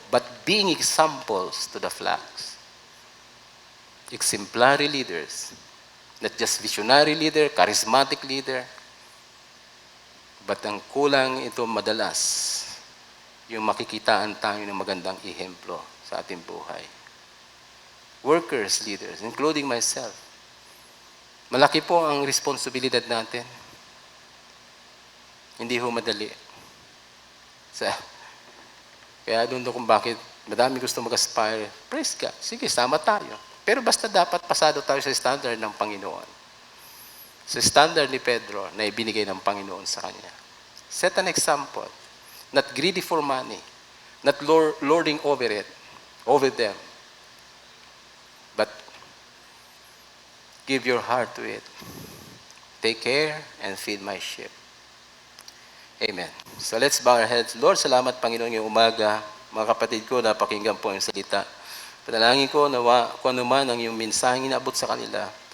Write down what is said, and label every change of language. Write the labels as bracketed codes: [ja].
[en] But being examples to the flocks. Exemplary leaders. Not just visionary leader, charismatic leader. But [tl] ang kulang ito madalas, yung makikitaan tayo ng magandang ehemplo sa ating buhay. [en] Workers, leaders, including myself. [tl] Malaki po ang responsibilidad natin. Hindi ho madali. Kaya doon kung bakit madami gusto mag-aspire. [en] Praise God. [tl] Sige, sama tayo. Pero basta dapat pasado tayo sa standard ng Panginoon. Sa standard ni Pedro na ibinigay ng Panginoon sa kanya. [en] Set an example. Not greedy for money. Not lording over them. But give your heart to it. Take care and feed my sheep. Amen. So let's bow our heads. Lord, [tl] salamat Panginoon ngayong umaga. Mga kapatid ko, napakinggan po ang salita. Panalangin ko na kung ano man ang iyong mensaheng inaabot sa kanila.